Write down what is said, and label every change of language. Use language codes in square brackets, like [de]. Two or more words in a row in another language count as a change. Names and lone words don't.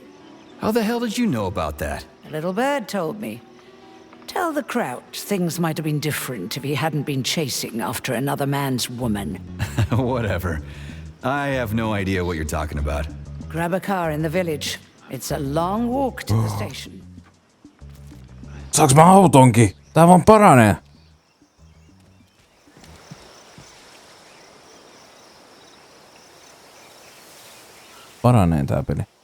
[en] How the hell did you know about that? A little bird told me. Tell the Crouch things might have been different if he hadn't been chasing after another man's woman. Whatever. I have no idea what you're talking about. Grab a car in the village. It's a long walk to the station. [fi] Saaks mä autonkin? Tää vaan paranee. Paranee tää peli.